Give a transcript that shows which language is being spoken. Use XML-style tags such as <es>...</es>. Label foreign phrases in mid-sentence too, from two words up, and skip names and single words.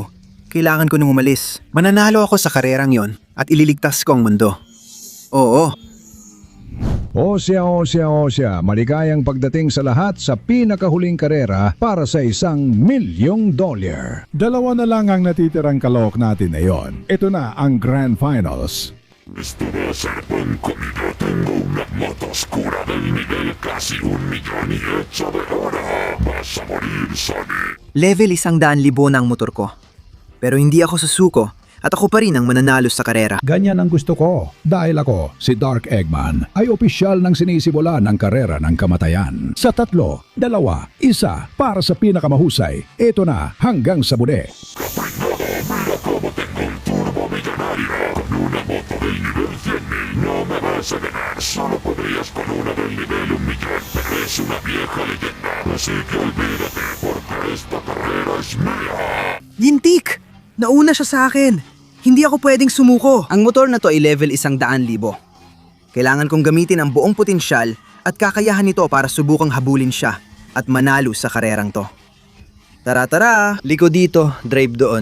<tl>Kailangan ko nang umalis. Mananalo ako sa karerang yon at ililigtas ko ang mundo. Oo. Osya, maligayang pagdating sa lahat sa pinakahuling karera para sa $1,000,000. Dalawa na lang ang natitirang kalok natin ngayon. Ito na ang</tl> <en>Grand Finals.</en> <es>Esto va a ser buen comida. Tengo una moto oscura del nivel casi 1,000,000 y hecha de oro. Vas a morir, Sonic.</es> <tl>Level 100,000 na ang motor ko. Pero hindi ako susuko at ako pa rin ang mananalo sa karera. Ganyan ang gusto ko. Dahil ako, si Dark Eggman, ay opisyal ng sinisimulan ng karera ng kamatayan. Sa 3, 2, 1, para sa pinakamahusay. Ito na hanggang sa muli.</tl> <es>Mira cómo tengo un turbo millonario. Con una moto del nivel 100,000 no me vas a ganar. Solo podrías con una del nivel 1,000,000. Pero es una vieja leyenda. Así que olvídate, porque esta carrera es mía.</es> <tl>Gintik! Nauna siya sa akin. Hindi ako pwedeng sumuko. Ang motor na to ay level 100,000. Kailangan kong gamitin ang buong potensyal at kakayahan nito para subukang habulin siya at manalo sa karerang to. Tara, liko dito, drive doon.</tl>